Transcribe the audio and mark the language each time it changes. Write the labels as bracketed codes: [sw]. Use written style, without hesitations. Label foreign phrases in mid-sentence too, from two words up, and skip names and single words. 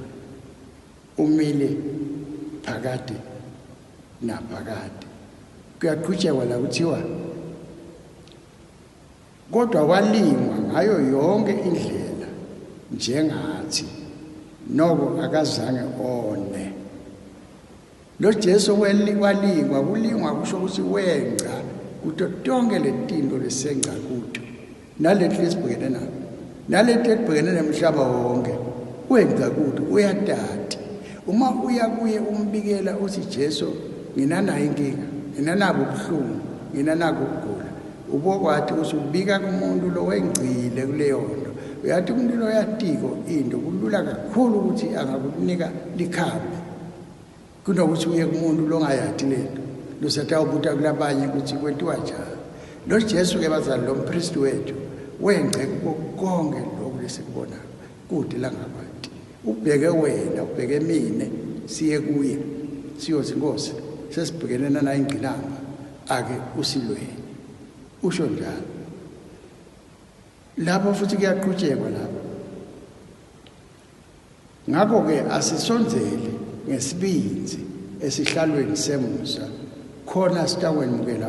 [ss] Umile phakade naphakade. Kuyaqhutshekwa la kuthiwa kodwa walingwa ngayo yonke indlela njengathi, noko akazange one. Lo Jesu walingwa, kulingwa kusho ukuthi wenca kuto tonke letinto lesenca kuto. Nalethi lesibhekene nalo, nalethi lesibhekene nemhlaba wonke, wenca kuto, uyatata. Uma uya kuye umbikela uthi Jesu nginanayo inkinga, nginanabo ubuhlungu, nginanako ukugula. Ubokwathi usubika kumuntu lo wengcile kuleyo nto. Uyathi umuntu lo yatiko into kulula kakhulu ukuthi angakunika likhambe. Kunokuthi uye kumuntu lo ngayathi lento. Lusatawubuta kulabanye ukuthi kwentiwa njani. lo Jesu ke bazali lo mpristi wethu wengce konke lokho lesikubona kude la ngabantu ubheke wena ubheke mine siye kuye siyothi Nkosi sesibhekene nana ingqinamba ake usilweni usho njalo lapho futhi kuyaqhutshekwa lapho ngakho ke asisonzele ngesibinzi esihlalweni semusa khona sitawemukela